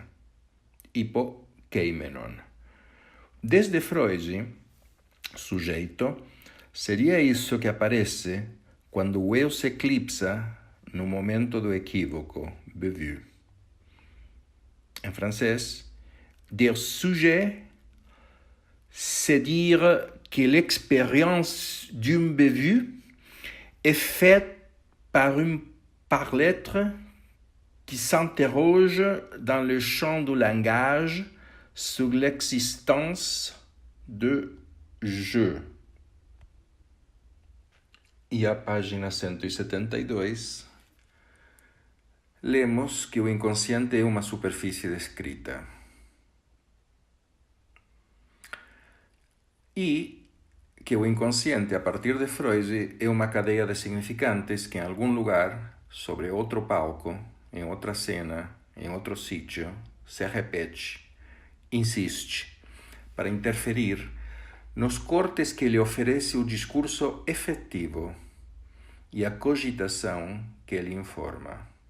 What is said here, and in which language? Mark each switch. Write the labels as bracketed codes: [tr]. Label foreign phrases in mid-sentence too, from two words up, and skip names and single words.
[pt] Hypokeimenon. Desde Freud, sujeito seria isso que aparece quando o eu se eclipsa no momento do equívoco, bévu. Em francês, [fr] der sujet, c'est dire que l'expérience d'un bévu est faite par l'être qui s'interroge dans le champ du langage sur l'existence de je. [pt] E a página 172, lemos que o inconsciente é uma superfície descrita. E que o inconsciente, a partir de Freud, é uma cadeia de significantes que em algum lugar, sobre outro palco, em outra cena, em outro sítio, se repete, insiste, para interferir nos cortes que lhe oferece o discurso efetivo e a cogitação que ele informa.